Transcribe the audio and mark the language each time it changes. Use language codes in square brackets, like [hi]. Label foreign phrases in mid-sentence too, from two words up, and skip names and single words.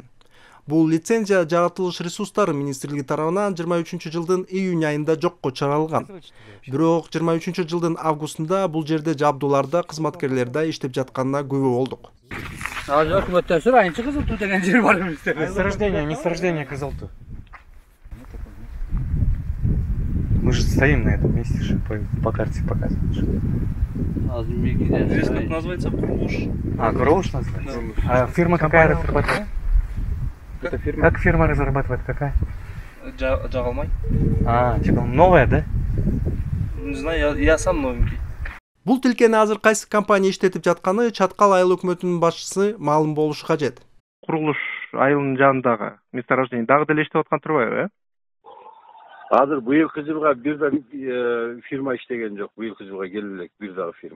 [ky] Бул лицензия жаратылыш ресурстары министрлиги тарабынан 23-жылдын июнь айында жокко чыгарылган. Бирок 23-жылдын августунда бул жерде жабдууларда кызматкерлер да иштеп жатканына күбө болдук. Өкмөттөн сурайынчы Кызыл Туу деген жер бар эмес. [ru] Месторождение Кызыл Туу. Мы же стоим на этом месте, же по карте показываешь. Здесь как называется? Курулуш. Курулуш называется? А фирма какая разрабатывает? Это фирма. Как фирма разрабатывает? Какая? Джагалмай. Типа новая, да? Не знаю, я сам новенький. [ky] Бул тилкени азыр кайсы компания иштетип жатканы Чаткал айыл өкмөтүнүн башчысы маалым болушу кажет. Курулуш айылынын жанындагы месторождение дагы деле иштеп аткан турбайбы, э? Азыр быйылкы жылга бир да фирма иштеген жок. Быйылкы жылга келе элек бир дагы фирма.